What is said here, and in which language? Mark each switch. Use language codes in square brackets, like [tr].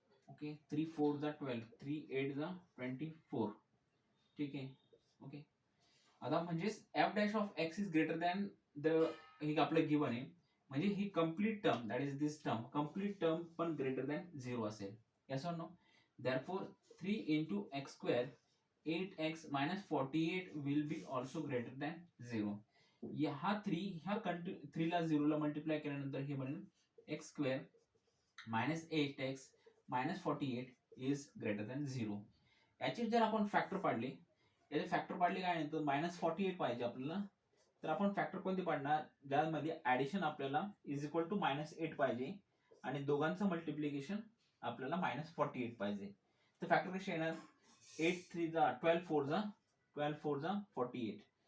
[mr] Okay, 3 4 जा 12 3 8 जा 24. ठीक आहे. [en] okay, [mr] आता म्हणजेच [en] f dash of x is greater than the [mr] हे आपलं गिवन आहे, म्हणजे ही [en] Complete term that is this term, complete term पण greater than 0 असेल. Yes or no? Therefore 3 into x square 8x minus 48 will be also greater than 0. [mr] हा 3 ला 0 ला multiply केल्यानंतर हे बनेल [en] x square minus 8x minus 48 is greater than 0. [mr] याचे जर आपण फॅक्टर पाडले, याचे फॅक्टर पाडले काय नाही तर -48 पाहिजे आपल्याला, तर आपण फॅक्टर कोणते पाडणार, ज्यामध्ये ऍडिशन आपल्याला इज इक्वल टू -8 पाहिजे आणि दोघांचं मल्टिप्लिकेशन आपल्याला -48 पाहिजे. तर फॅक्टर कसे येणार, 8 3 जा 12 4 जा 48.